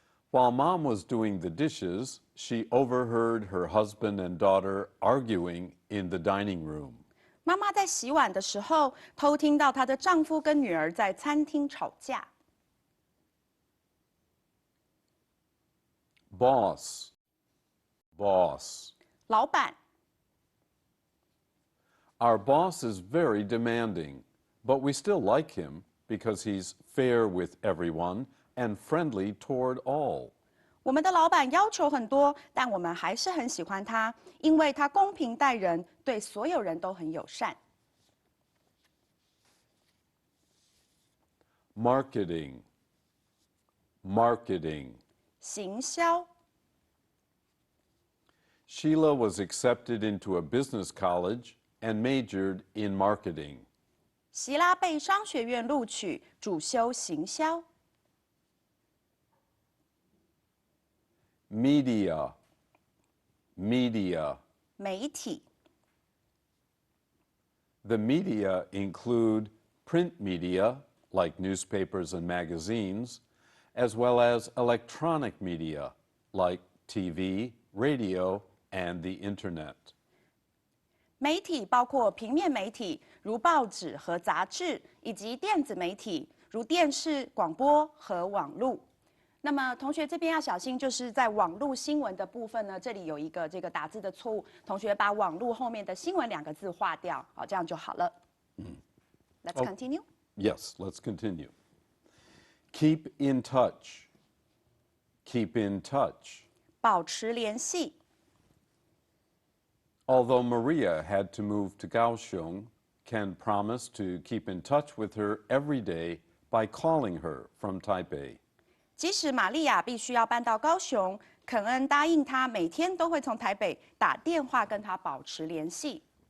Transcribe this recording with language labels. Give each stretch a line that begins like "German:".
English: While Mom was doing the dishes, she overheard her husband and daughter arguing in the dining room.
Chinese: 妈妈在洗碗的时候，偷听到她的丈夫跟女儿在餐厅吵架。
English: Boss. Boss.
Chinese: 老板，
English: Our boss is very demanding, but we still like him because he's fair with everyone and friendly toward all.
Chinese: 我们的老板要求很多，但我们还是很喜欢他，因为他公平待人，对所有人都很友善。
English: Marketing. Marketing.
Chinese: 行销。
English: Sheila was accepted into a business college and majored in marketing.
Chinese: 希拉被商学院录取，主修行销。
English: Media. Media.
Chinese: 媒体。
English: The media include print media, like newspapers and magazines, as well as electronic media, like TV, radio, and the internet.
Chinese: 媒体包括平面媒体，如报纸和杂志，以及电子媒体，如电视、广播和网络。那么同学这边要小心，就是在网络新闻的部分呢，这里有一个这个打字的错误，同学把网络后面的新闻2个字划掉，好，这样就好了。
English: Let's continue. Yes, let's continue. Keep in touch. Keep in touch.
Chinese: 保持联系。
English: Although Maria had to move to Kaohsiung, Ken promised to keep in touch with her every day by calling her from Taipei.
Chinese: 即使玛利亚必须要搬到高雄，肯恩答应她每天都会从台北打电话跟她保持联系。